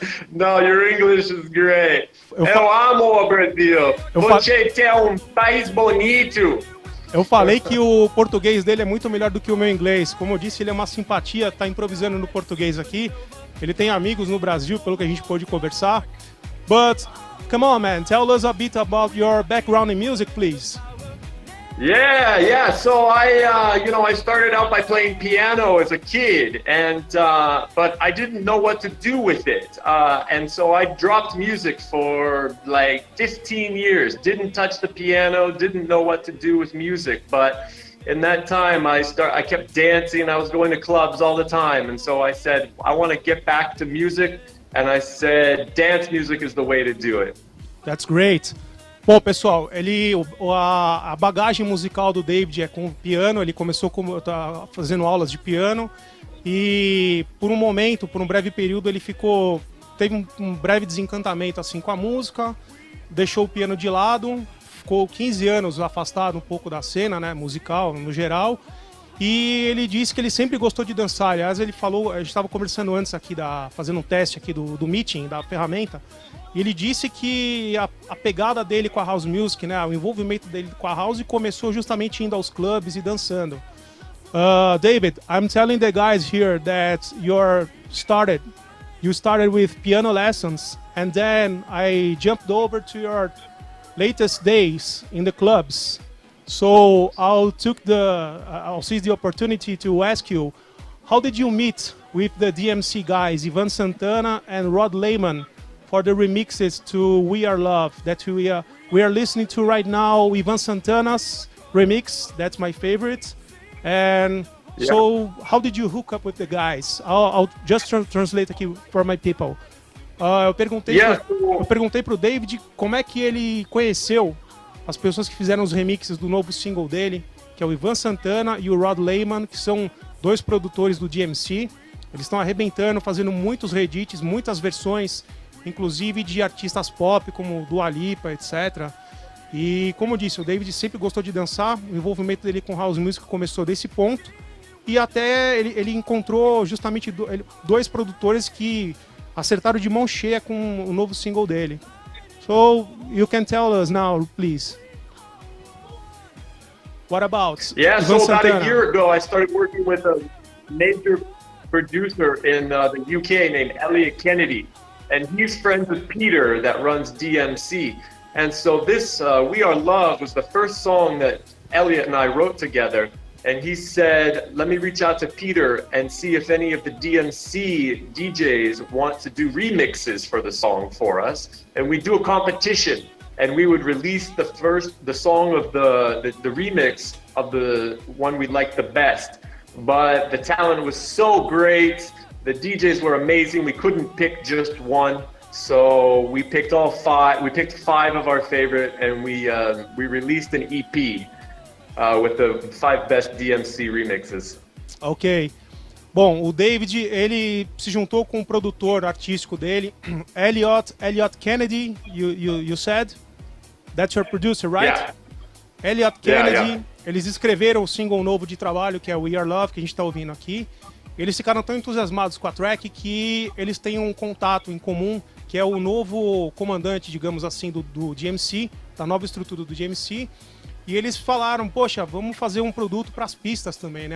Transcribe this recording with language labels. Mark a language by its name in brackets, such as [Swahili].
[English] No, your English is great. [Portuguese] Eu amo o Brasil. Você é um país bonito. Eu falei que o português dele é muito melhor do que o meu inglês. Como eu disse, ele é uma simpatia, tá improvisando no português aqui. Ele tem amigos no Brasil, pelo que a gente pôde conversar. [English] But, come on, man, tell us a bit about your background in music, please. Yeah. So I started out by playing piano as a kid, and but I didn't know what to do with it, and so I dropped music for like 15 years. Didn't touch the piano, didn't know what to do with music, but in that time I kept dancing. I was going to clubs all the time, and so I said I want to get back to music, and I said dance music is the way to do it. That's great. [Portuguese] Bom, pessoal, a bagagem musical do David é com piano. Ele começou fazendo aulas de piano e por um breve período, ele teve um breve desencantamento assim com a música, deixou o piano de lado, ficou 15 anos afastado um pouco da cena, né, musical no geral. E ele disse que ele sempre gostou de dançar. Aliás, ele falou, a gente estava conversando antes aqui, fazendo um teste aqui do meeting, da ferramenta. E ele disse que a pegada dele com a house music, né, o envolvimento dele com a house começou justamente indo aos clubes e dançando. [English] David, I'm telling the guys here that you started with piano lessons, and then I jumped over to your latest days in the clubs. So I'll seize the opportunity to ask you, how did you meet with the DMC guys, Ivan Santana and Rod Lehman, for the remixes to We Are Love that we are listening to right now? Ivan Santana's remix, that's my favorite. And yeah. So how did you hook up with the guys? I'll just translate [Portuguese] aqui [English] for my people. [Portuguese] Eu perguntei pro David como é que ele conheceu as pessoas que fizeram os remixes do novo single dele, que é o Ivan Santana e o Rod Lehman, que são dois produtores do DMC. Eles estão arrebentando, fazendo muitos reedits, muitas versões, inclusive de artistas pop como Dua Lipa, etc. E como eu disse, o David sempre gostou de dançar, o envolvimento dele com house music começou desse ponto, e até ele encontrou justamente dois produtores que acertaram de mão cheia com o novo single dele. [English] So you can tell us now, please. What about Ivan Santana? About a year ago, I started working with a major producer in the UK named Elliot Kennedy, and he's friends with Peter that runs DMC. And so this We Are Love was the first song that Elliot and I wrote together. And he said, let me reach out to Peter and see if any of the DMC DJs want to do remixes for the song for us. And we do a competition, and we would release the song of the remix of the one we liked the best. But the talent was so great, the DJs were amazing, we couldn't pick just one. So we picked all five. We picked five of our favorite, and we released an EP with the 5 best DMC remixes. Ok. [Portuguese] Bom, o David, ele se juntou com o produtor artístico dele, Elliot Kennedy. [English] You said that's your producer, right? Yeah. Elliot Kennedy. Yeah. [Portuguese] Eles escreveram o single novo de trabalho, que é We Are Love, que a gente está ouvindo aqui. Eles ficaram tão entusiasmados com a track que eles têm um contato em comum, que é o novo comandante, digamos assim, do DMC, da nova estrutura do DMC. E eles falaram, poxa, vamos fazer um produto para as pistas também, né?